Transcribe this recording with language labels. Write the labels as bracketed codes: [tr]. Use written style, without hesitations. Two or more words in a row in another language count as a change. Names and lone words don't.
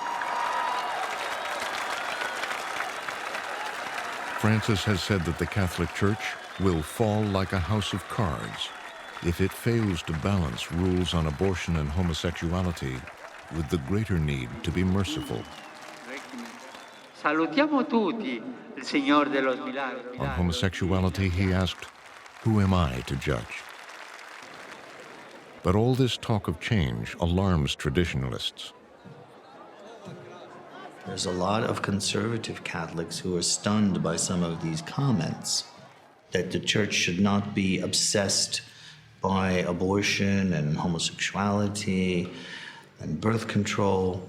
[en] Francis has said that the Catholic Church will fall like a house of cards if it fails to balance rules on abortion and homosexuality with the greater need to be merciful. [it] Salutiamo tutti il Signor de los Milagros. [en] On homosexuality, he asked, "Who am I to judge?" But all this talk of change alarms traditionalists. There's a lot of conservative Catholics who are stunned by some of these comments, that the church should not be obsessed by abortion and homosexuality and birth control.